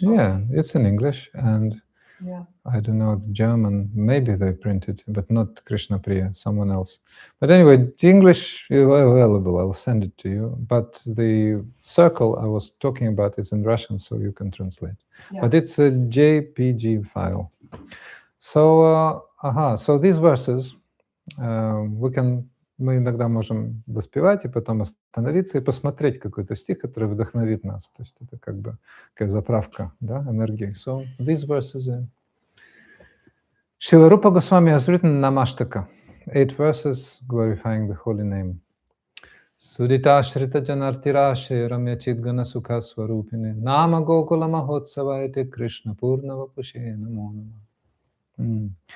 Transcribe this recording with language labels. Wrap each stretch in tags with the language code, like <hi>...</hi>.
<en>Yeah, it's in English, and yeah. I don't know the German. Maybe they printed, but not Krishna Priya, someone else. But anyway, the English is available. I'll send it to you. But the circle I was talking about is in Russian, so you can translate. Yeah. But it's a JPG file. So so these verses</en> <ru>мы иногда можем воспевать и потом остановиться и посмотреть какой-то стих, который вдохновит нас. То есть это как бы такая заправка, да, энергии.</ru> <en>So these verses are... Шрила Рупа Госвами has written Namashtaka, 8 verses glorifying the holy name.</en> <sa>Sudita Shrita Janartirashe Ramya Chidgana Sukha Swarupine Nama Gokula Mahotsavaite Krishna Purnava Pushe Namo Nama.</sa>